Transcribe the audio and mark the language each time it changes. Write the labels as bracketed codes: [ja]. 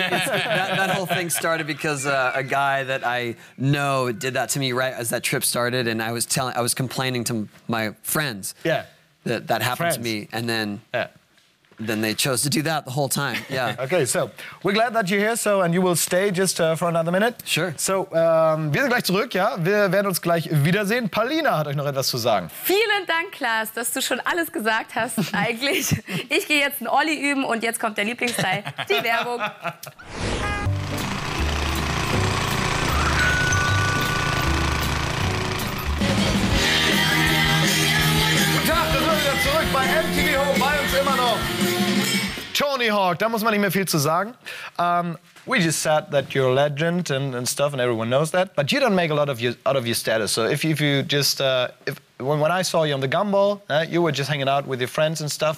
[en] That whole thing started because a guy that I know did that to me right as that trip started, and I was complaining to my friends. Yeah. That happened to Friends. me, and Yeah. then they chose to do that the whole time. Yeah. Okay, so we're glad that you're here, and you will stay just for another minute. Sure. [de] So, wir sind gleich zurück, ja. Wir werden uns gleich wiedersehen. Paulina hat euch noch etwas zu sagen. Vielen Dank, Klaas, dass du schon alles gesagt hast, eigentlich. Ich gehe jetzt einen Olli üben und jetzt kommt der Lieblingsteil, die Werbung. Guten Tag, wir sind wieder zurück bei MTV Home, bei uns immer noch Tony Hawk. Da muss man nicht mehr viel zu sagen. [en] We just said that you're a legend and stuff, and everyone knows that. But you don't make a lot of out of your status. So if you just when I saw you on the Gumball, you were just hanging out with your friends and stuff.